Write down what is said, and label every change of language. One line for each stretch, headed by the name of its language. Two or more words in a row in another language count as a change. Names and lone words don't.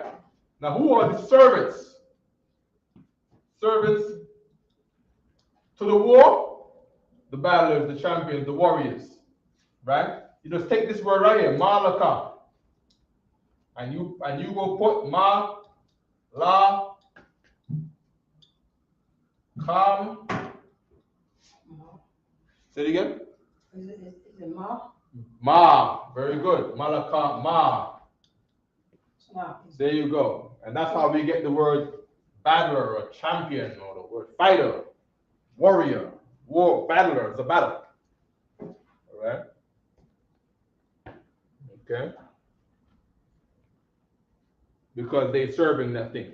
English: Now, who are the servants? Servants to the war, the battlers, the champions, the warriors, right? You just take this word right here, malakam, and you go put ma, la, kam. Say it again. Is it ma? Ma, very good. Malakam, ma. Ma. There you go. And that's how we get the word battler or champion or the word fighter, warrior, war, battler. It's a battle. All right. Okay. Because they're serving that thing.